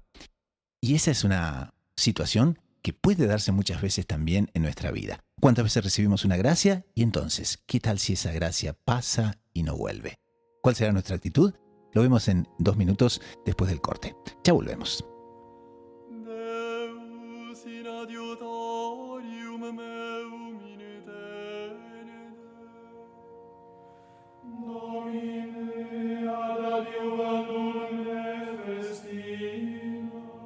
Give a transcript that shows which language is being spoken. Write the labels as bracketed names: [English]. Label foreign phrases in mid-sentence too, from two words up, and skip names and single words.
[Spanish] Y esa es una situación que puede darse muchas veces también en nuestra vida. ¿Cuántas veces recibimos una gracia? Y entonces, ¿qué tal si esa gracia pasa y no vuelve? ¿Cuál será nuestra actitud? Lo vemos en 2 minutos después del corte. Ya volvemos. [Latin] Deus in adiutorium meum in tenere. Domine ad adiuvandum me festina.